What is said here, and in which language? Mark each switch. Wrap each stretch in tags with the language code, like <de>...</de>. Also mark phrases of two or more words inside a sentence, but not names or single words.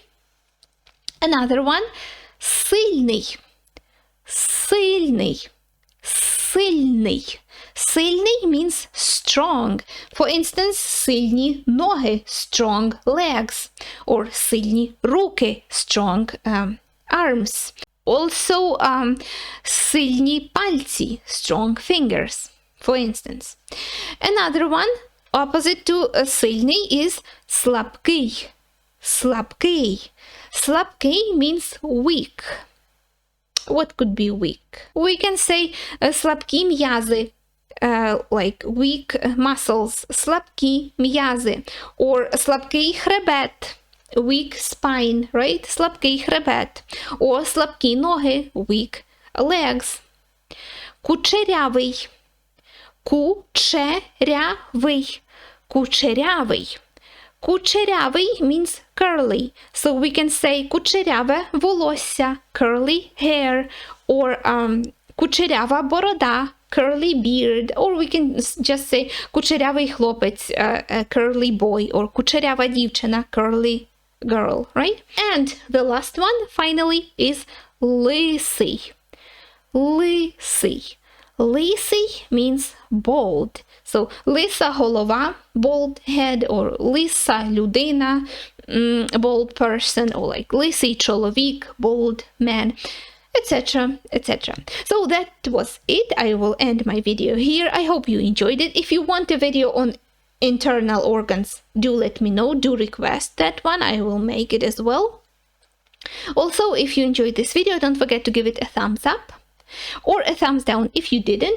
<en>Another one,</en> <uk>сильний.</uk> <en>Сильний means strong. For instance,</en> <uk>сильні ноги,</uk> <en>strong legs.</en> <uk>Or сильні руки,</uk> <en>strong arms. Also,</en> <uk>сильні пальці,</uk> <en>strong fingers, for instance. Another one, opposite to сильний, is слабкий.</en> <uk>Слабкий. Слабкий</uk> <en>means weak. What could be weak? We can say</en> <uk>слабкі м'язи,</uk> <en>like weak muscles,</en> <uk>слабкі м'язи, or слабкий хребет,</uk> <en>weak spine, right?</en> <uk>Слабкий хребет, or слабкі ноги,</uk> <en>weak legs.</en> <uk>Кучерявий, кучерявий, кучерявий.</uk> <en>Кучерявий means curly, so we can say</en> <uk>кучеряве волосся,</uk> <en>curly hair, or</en> <uk>кучерява борода,</uk> <en>curly beard, or we can just say</en> <uk>кучерявий хлопець,</uk> <en>curly boy, or</en> <uk>кучерява дівчина,</uk> <en>curly girl, right? And the last one, finally, is лисий.</en> <uk>Лисий. Лисий</uk> <en>means bald. So,</en> <uk>лиса голова,</uk> <en>bald head, or</en> <uk>лиса людина,</uk> <en>bald person, or like</en> <uk>лисий чоловік,</uk> <en>bald man, etc., etc. So that was it. I will end my video here. I hope you enjoyed it. If you want a video on internal organs, do let me know. Do request that one. I will make it as well. Also, if you enjoyed this video, don't forget to give it a thumbs up or a thumbs down if you didn't.</en>